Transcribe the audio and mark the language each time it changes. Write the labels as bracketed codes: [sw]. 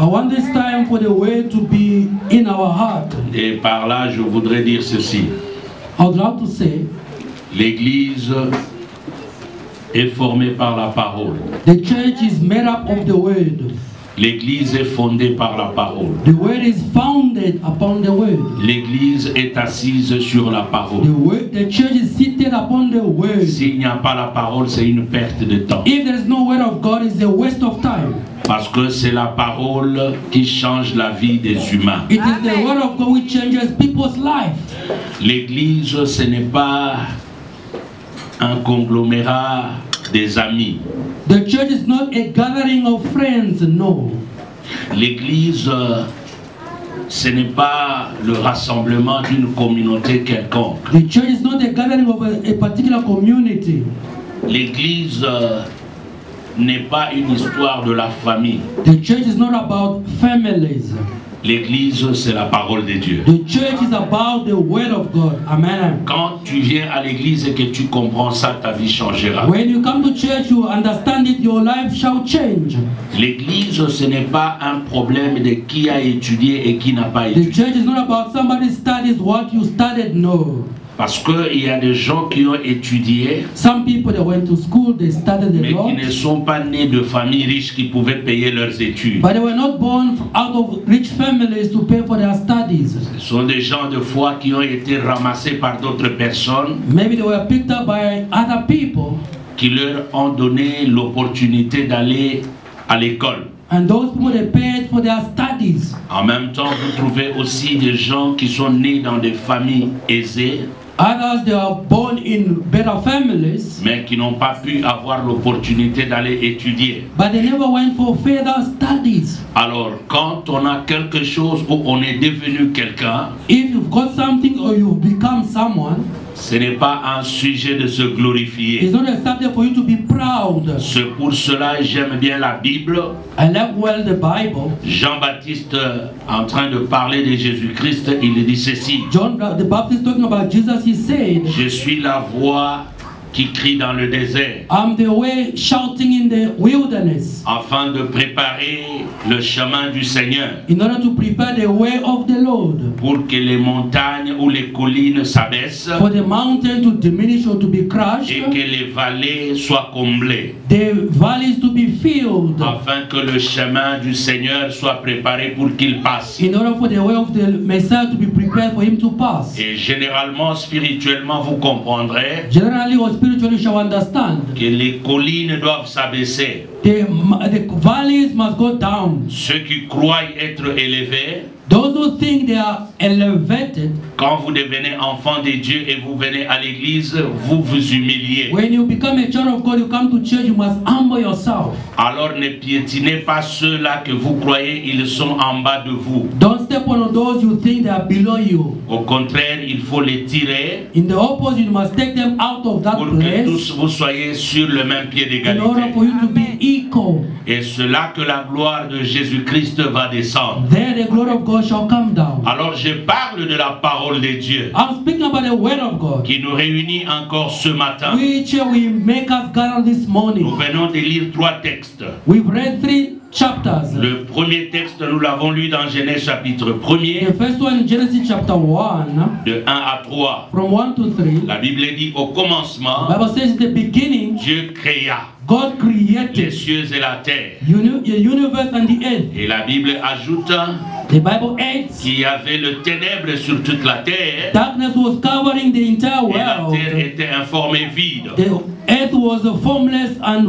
[en] I want this time for the word to be in our heart. [fr] Et par là, je voudrais dire ceci. [en] I would like to say, [fr] l'Église est formée par la parole. [en] the church is made up of the word. [fr] L'Église est fondée par la parole. [en] The word is founded upon the word. [fr] L'Église est assise sur la parole. [en] The church is seated upon the word. [fr] S'il n'y a pas la parole, c'est une perte de temps. [en] If there is no word of God, it's a waste of time. [fr] Parce que c'est la parole qui change la vie des humains. [en] It is the word of God which changes people's life. [fr] L'Église, ce n'est pas un conglomérat des amis. [en] The church is not a gathering of friends, no. [fr] L'Église, ce n'est pas le rassemblement d'une communauté quelconque. [en] The church is not a gathering of a particular community. [fr] L'Église n'est pas une histoire de la famille. [en] The church is not about families. [fr] L'Église, c'est la parole de Dieu. [en] The church is about the word of God. Amen. [fr] Quand tu viens à l'église et que tu comprends ça, ta vie changera. [en] When you come to church, you understand it, your life shall change. [fr] L'église, ce n'est pas un problème de qui a étudié et qui n'a pas [en] The [fr] étudié. [en] church is not about somebody studies what you studied, no. [fr] Parce qu'il y a des gens qui ont étudié, [en] Some people that went to school, they studied a [fr] mais [en] lot, [fr] qui ne sont pas nés de familles riches qui pouvaient payer leurs études. [en] but they were not born out of rich families to pay for their studies. [fr] Ce sont des gens de foi qui ont été ramassés par d'autres personnes [en] Maybe they were picked up by other people, [fr] qui leur ont donné l'opportunité d'aller à l'école. [en] and those people they paid for their studies. [fr] En même temps, vous trouvez aussi des gens qui sont nés dans des familles aisées, [en] Others, they are born in better families, [fr] mais qui n'ont pas pu avoir l'opportunité d'aller étudier. [en] but they never went for further studies. [fr] Alors, quand on a quelque chose où on est devenu quelqu'un, [en] If you've got something or you've become someone, [fr] ce n'est pas un sujet de se glorifier. [en] it's not a subject for you to be proud. [fr] C'est pour cela que j'aime bien la Bible. [en] I like well the Bible. [fr] Jean-Baptiste, en train de parler de Jésus-Christ, il dit ceci. [en] John the Baptist talking about Jesus, he said, [fr] Je suis la voie, qui crie dans le désert, [en] I'm the way shouting in the wilderness, [fr] afin de préparer le chemin du Seigneur, [en] in order to prepare the way of the Lord, [fr] pour que les montagnes ou les collines s'abaissent [en] for the mountain to diminish or to be [fr] et [en] crushed, [fr] que les vallées soient comblées, [en] the valleys to be filled, [fr] afin que le chemin du Seigneur soit préparé pour qu'il passe. [en] in order for the way of the Messiah to be prepared for him to pass. [fr] Et généralement, spirituellement, vous comprendrez [en] Generally or spiritually, you shall understand [fr] que les collines doivent s'abaisser. [en] the valleys must go down. [fr] Ceux qui croient être élevés, [en] Those who think they are elevated, [fr] quand vous devenez enfant de Dieu et vous venez à l'église, vous vous humiliez. [en] when you become a child of God, you come to church, you must humble yourself. [fr] Alors ne piétinez pas ceux-là que vous croyez, ils sont en bas de vous. [en] Don't step on those you think they are below you. [fr] Au contraire, il faut les tirer [en] In the opposite, you must take them out of that [fr] pour que [en] place [fr] tous vous soyez sur le même pied [en] in order [fr] d'égalité. [en] for you to be equal. [fr] Et c'est là que la gloire de Jésus-Christ va descendre. [en] There the glory of God shall come down. [fr] Alors je parle de la parole de Dieu [en] I'm speaking about the word of God, [fr] qui nous réunit encore ce matin. [en] which will make us gather this [fr] Nous [en] morning. [fr] venons de lire 3 textes. [en] We've read 3 chapters. [fr] Le premier texte, nous l'avons lu dans Genèse chapitre 1er, [en] The first one in Genesis chapter 1, [fr] de 1 à 3. [en] from 1 to 3. [fr] La Bible dit au commencement, [en] The Bible says in the beginning, [fr] Dieu créa [en] God [fr] les [en] created [fr] cieux et la terre. [en] the universe and the earth. [fr] Et la Bible ajoute [en] The Bible adds, [fr] qu'il y avait le ténèbre sur toute la terre [en] darkness was covering the entire [fr] et la terre [en] world. [fr] était informée vide. [en] The earth was formless and